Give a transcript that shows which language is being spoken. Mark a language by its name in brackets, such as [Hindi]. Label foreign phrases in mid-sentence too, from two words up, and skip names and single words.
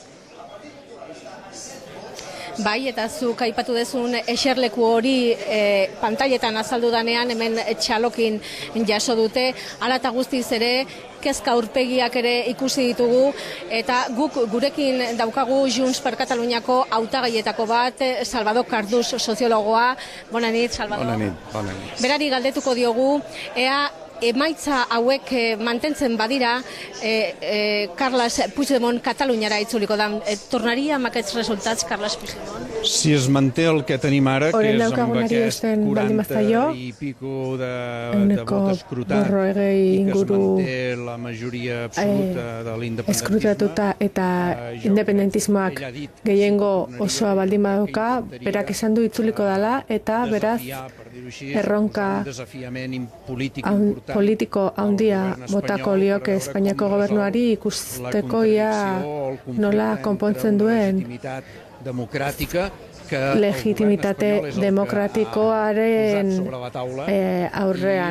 [Basque] Bai, eta zuk aipatu dezun eserleku hori pantailetan azaldu danean hemen txalokin jaso dute, hala eta guztiz ere kezka aurpegiak ere ikusi ditugu, eta guk gurekin daukagu Junts per Kataluniako hautagaietako bat, Salvador Cardús soziologoa. [Catalan] Bona nit, Salvador. Bona nit. [Basque] Berari galdetuko diogu, ea emaitza hauek mantentzen badira, Carles Puigdemont Kataluniara itzuliko da. [Catalan] Tornaria amb aquests resultats, Carles Puigdemont? Si es manté el que tenim ara, que és amb aquest 40 i pico de vot escrutat, i que es manté la majoria absoluta de l'independentisme, [Basque] eskrutatuta eta independentismoak gehiengo osoa baldin badauka, berak esan du itzuliko dela, eta beraz erronka politiko handia botako lioke Espainiako gobernuari ikusteko ia nola konpontzen duen legitimitate demokratikoaren aurrean.